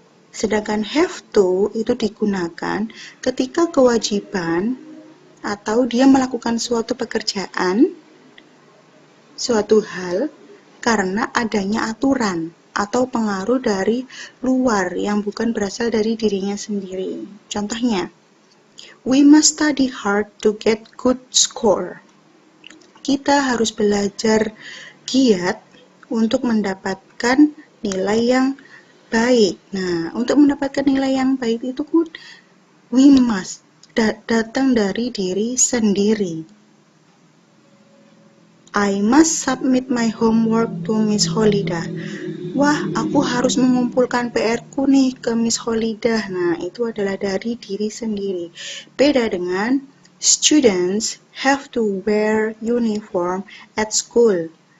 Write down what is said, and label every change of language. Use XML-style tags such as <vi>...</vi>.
<id>Sedangkan have to itu digunakan ketika kewajiban atau dia melakukan suatu pekerjaan, suatu hal karena adanya aturan atau pengaruh dari luar yang bukan berasal dari dirinya sendiri. Contohnya,</id> <en>we must study hard to get good score.</en> <id>Kita harus belajar giat untuk mendapatkan nilai yang baik. Nah, untuk mendapatkan nilai yang baik itu</id> <en>we must</en> <id>datang dari diri sendiri.</id> <en>I must submit my homework to Miss Holidah.</en> <id>Wah, aku harus mengumpulkan PR-ku nih ke Miss Holidah. Nah, itu adalah dari diri sendiri. Beda dengan</id> <en>students have to wear uniform at school.</en>